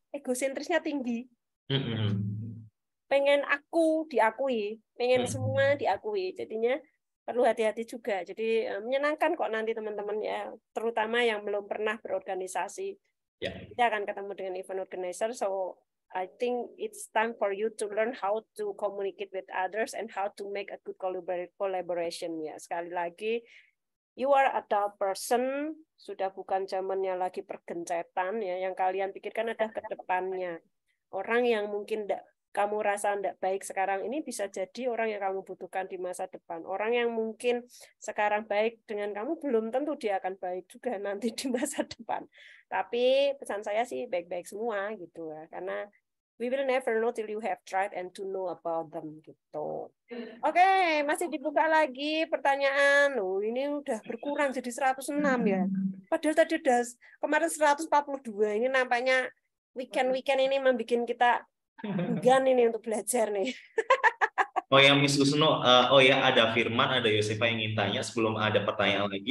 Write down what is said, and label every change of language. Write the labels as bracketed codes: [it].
[id] Egosentrisnya tinggi. Pengen aku diakui, pengen semua diakui. Jadinya perlu hati-hati juga. Jadi menyenangkan kok nanti teman-teman ya, terutama yang belum pernah berorganisasi. Kita akan ketemu dengan event organizer. [en] So I think it's time for you to learn how to communicate with others and how to make a good collaboration. [id] Ya, sekali lagi, [en] you are adult person, [id] sudah bukan zamannya lagi pergencetan ya. Yang kalian pikirkan adalah ke depannya. Orang yang mungkin kamu rasa tidak baik sekarang ini bisa jadi orang yang kamu butuhkan di masa depan. Orang yang mungkin sekarang baik dengan kamu belum tentu dia akan baik juga nanti di masa depan. Tapi pesan saya sih baik-baik semua gitu ya. [en] Karena we will never know till you have tried and to know about them gitu. [id] Oke, masih dibuka lagi pertanyaan. Ini udah berkurang jadi 106 ya. Padahal tadi udah kemarin 142. Ini nampaknya weekend ini membuat kita enggan ini untuk belajar nih. Oh ya, Miss Husno, oh ya ada Firman, ada Yosefa yang ingin tanya sebelum ada pertanyaan lagi.